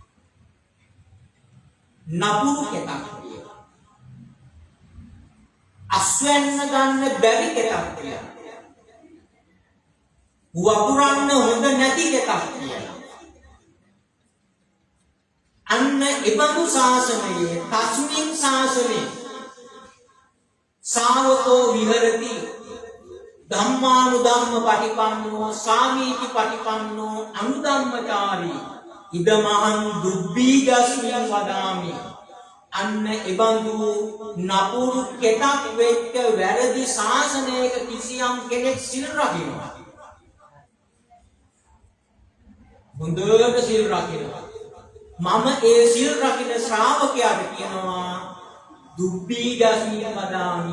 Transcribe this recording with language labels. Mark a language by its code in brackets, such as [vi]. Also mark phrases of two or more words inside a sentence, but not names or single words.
[si] නපුරු කෙතක් කියලා. අස්වැන්න ගන්න බැරි කෙතක් කියලා. වපුරන්න හොඳ නැති කෙතක් කියලා. අන්න එබඳු ශාසනයේ [pi] තස්මින් ශාසනේ ශාවකෝ විහෙරති ධම්මානුධම්ම පටිපන්නෝ සාමීති පටිපන්නෝ අනුධම්මචාරී ඉදමහං දුබ්බීගස්මින් වදාමි. [si] අන්න එබඳු නපුරු කෙතක් වෙච්ච වැරදි ශාසනයක කිසියම් කෙනෙක් සිල් රකිනවා. හොඳට සිල් රකිනවා. මම ඒ සිල් රකින ශ්‍රාවකයාට කියනවා [pi] දුබ්බීගස්මින් වදාමි.